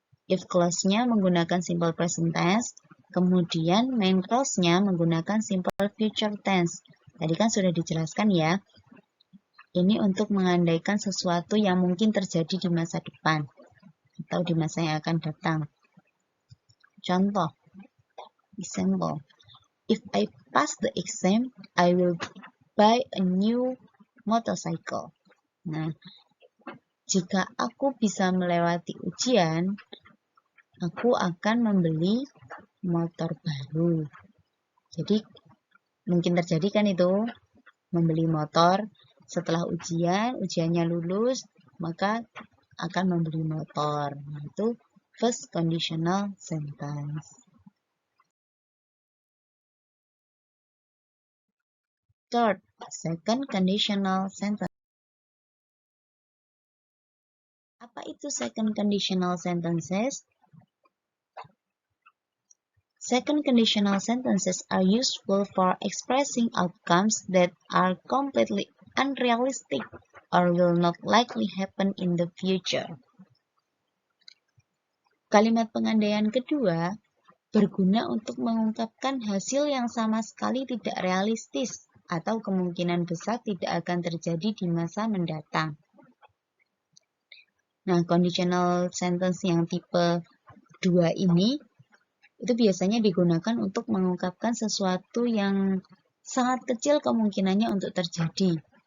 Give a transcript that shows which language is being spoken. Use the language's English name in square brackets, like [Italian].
[Indonesian] If clause-nya menggunakan simple present tense, kemudian main clause-nya menggunakan simple future tense. Tadi kan sudah dijelaskan ya. Ini untuk mengandaikan sesuatu yang mungkin terjadi di masa depan atau di masa yang akan datang. Contoh, example, [English] If I pass the exam, I will buy a new motorcycle. [Indonesian] Nah, jika aku bisa melewati ujian, aku akan membeli motor baru. Jadi, mungkin terjadi kan itu, membeli motor setelah ujiannya lulus, maka akan membeli motor. Nah, itu first conditional sentence. [English] Third, second conditional sentence. [Indonesian] Apa itu second conditional sentences? [English] Second conditional sentences are useful for expressing outcomes that are completely unrealistic or will not likely happen in the future. [Indonesian] Kalimat pengandaian kedua berguna untuk mengungkapkan hasil yang sama sekali tidak realistis atau kemungkinan besar tidak akan terjadi di masa mendatang. Nah, conditional sentence yang tipe 2 ini itu biasanya digunakan untuk mengungkapkan sesuatu yang sangat kecil kemungkinannya untuk terjadi.